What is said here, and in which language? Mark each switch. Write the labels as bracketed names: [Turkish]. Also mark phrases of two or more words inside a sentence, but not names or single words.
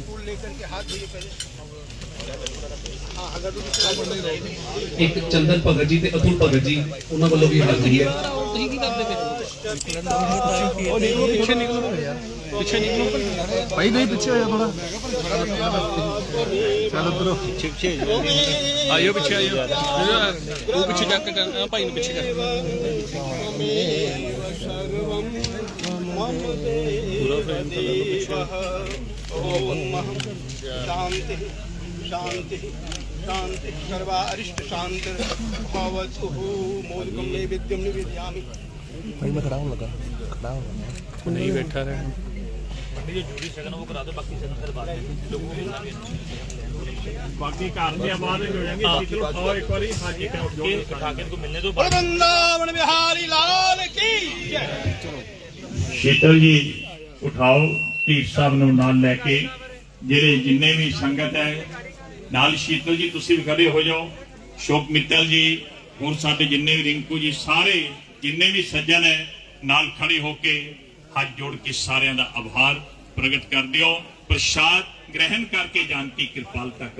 [Punjabi] ਇੱਕ ਚੰਦਨ ਭਗਤ ਜੀ ਤੇ ਅਤੁਲ ਭਗਤ ਜੀ ਉਹਨਾਂ ਵੱਲੋਂ ਵੀ ਹਾਜ਼ਰੀ ਹੈ। ਤੁਸੀਂ ਕੀ ਕਰਦੇ ਪਏ ਪਿੱਛੇ ਨਿਕਲੋ ਯਾਰ ਪਿੱਛੇ ਨਿਕਲੋ ਭਾਈ ਨਹੀਂ ਪਿੱਛੇ ਹੋਇਆ ਥੋੜਾ ਚਲੋ ਤੁਰੋ ਪਿੱਛੇ ਆਇਓ ਪਿੱਛੇ ਆਇਓ ਉਹ ਪਿੱਛੇ ਜਾ ਕੇ ਭਾਈ ਨੂੰ ਪਿੱਛੇ ਕਰ [Sanskrit] शांति शांति शांति सर्वा अरिष्ट शांति भवतु मोदकं नैवेद्यं निवेदयामि। [Hindi] भाई मैं खड़ा हूँ लगा नहीं बैठा रहे बाकी घर के बाद हो जाएंगे चलो खाओ एक बार हाजी उठा के इनको मिलने दो। वृंदावन बिहारी लाल की जय। [Punjabi] शीतल जी उठाओ ਢੀਠ ਸਾਹਿਬ ਨੂੰ ਨਾਲ ਲੈ ਕੇ ਜਿਹੜੇ ਜਿੰਨੇ ਵੀ ਸੰਗਤ ਹੈ ਨਾਲ शीतल जी ਤੁਸੀਂ ਵੀ ਖੜੇ ਹੋ ਜਾਓ। ਸ਼ੋਕ ਮਿੱਤਲ ਜੀ ਹੋਰ ਸਾਡੇ ਜਿੰਨੇ ਵੀ ਰਿੰਕੂ ਜੀ ਸਾਰੇ ਜਿੰਨੇ ਵੀ ਸੱਜਣ ਹੈ ਨਾਲ ਖੜੇ ਹੋ ਕੇ ਹੱਥ ਜੋੜ ਕੇ ਸਾਰਿਆਂ ਦਾ ਆਭਾਰ ਪ੍ਰਗਟ ਕਰ ਦਿਓ। [Hindi] ਪ੍ਰਸ਼ਾਦ ग्रहण करके जान की कृपालता करे।